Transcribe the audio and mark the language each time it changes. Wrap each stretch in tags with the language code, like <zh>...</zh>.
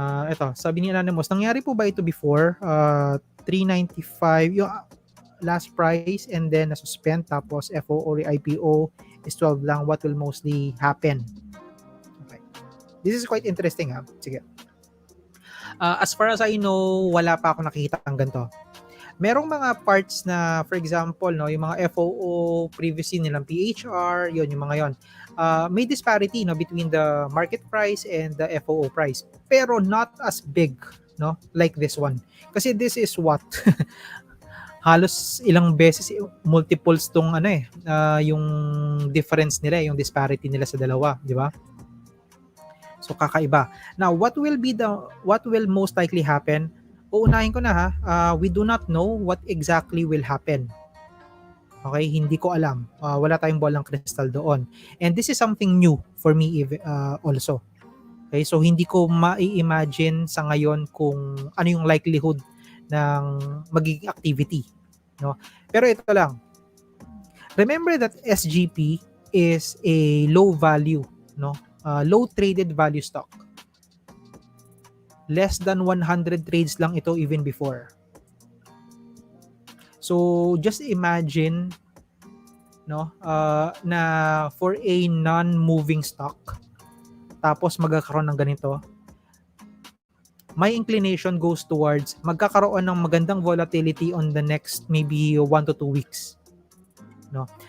<tl>Ito, sabi ni Anonymous, nangyari po ba ito before? 395 yung last price</tl> <en>and then</en> <tl>na-suspend tapos FOO or IPO is 12 lang.</tl> <en>What will mostly happen? Okay. This is quite interesting ha.</en> <tl>Sige. As far as I know, wala pa ako nakikita ang ganito. Merong mga parts na, for example, no, yung mga FOO previously nilang PHR, yun, yung mga yon. May disparity, no, between the market price and the FOO price.</tl> <en>Pero not as big, no, like this one.</en> <tl>Kasi</tl> <en>this is what?</en> <tl>Halos ilang beses, multiples tong yung difference nila, yung disparity nila sa dalawa, di ba? So kakaiba.</tl> <en>Now, what will most likely happen?</en> <tl>Uunahin ko na ha,</tl> <en>we do not know what exactly will happen.</en> <tl>Okay, hindi ko alam. Wala tayong bolang crystal doon.</tl> <en>And this is something new for me also.</en> <tl>Okay, so hindi ko ma-imagine sa ngayon kung ano yung likelihood ng magiging activity, no? Pero ito lang.</tl> <en>Remember that SGP is a low value, no? Low traded value stock. Less than 100 trades lang ito even before. So just imagine, no,</en> <tl>na for a non-moving stock tapos magkakaroon ng ganito,</tl> <en>my inclination goes towards</en> <tl>magkakaroon ng magandang volatility</tl> <en>on the next maybe 1 to 2 weeks, no?</en>